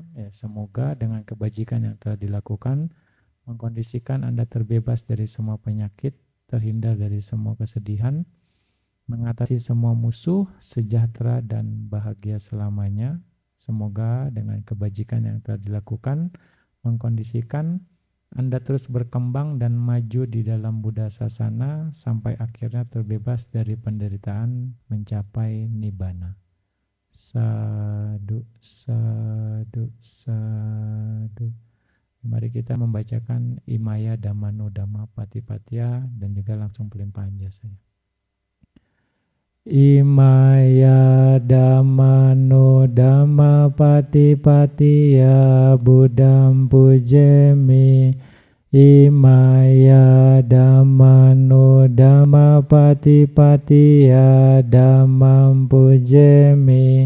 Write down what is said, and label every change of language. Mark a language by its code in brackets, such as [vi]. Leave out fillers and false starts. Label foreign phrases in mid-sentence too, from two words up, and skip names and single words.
[id] Ya, semoga dengan kebajikan yang telah dilakukan, mengkondisikan Anda terbebas dari semua penyakit, terhindar dari semua kesedihan, mengatasi semua musuh, sejahtera dan bahagia selamanya. Semoga dengan kebajikan yang telah dilakukan, mengkondisikan Anda terus berkembang dan maju di dalam Buddha Sasana sampai akhirnya terbebas dari penderitaan mencapai Nibbana. [pi] Sadu, sadu, sadu. [id] Mari kita membacakan [pi] Imaya Dhammano Dhamma Patipatya [id] dan juga langsung pelimpahan jasanya. [pi] Imaya Dhammano Dhamma Patipatya Buddham Pujemi. Imaya Dhammano Dhamma Patipatya Dhammam Pujemi.